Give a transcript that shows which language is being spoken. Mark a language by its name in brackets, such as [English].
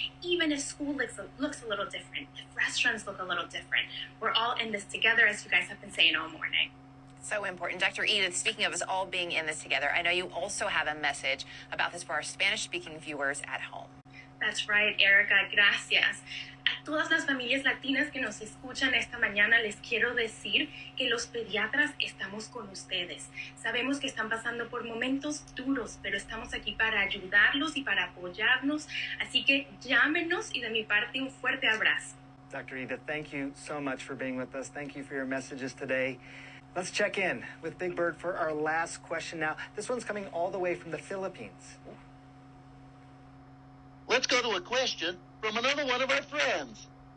[English] Even if school looks a little different, if restaurants look a little different, we're all in this together, as you guys have been saying all morning. So important. Dr. Edith, speaking of us all being in this together, I know you also have a message about this for our Spanish-speaking viewers at home. That's right, Erica. Gracias. [Spanish] A todas las familias latinas que nos escuchan esta mañana les quiero decir que los pediatras estamos con ustedes. Sabemos que están pasando por momentos duros, pero estamos aquí para ayudarlos y para apoyarnos. Así que llámenos y de mi parte un fuerte abrazo. [English] Dr. Edith, thank you so much for being with us. Thank you for your messages today. Let's check in with Big Bird for our last question now. This one's coming all the way from the Philippines. Let's go to a question from another one of our friends.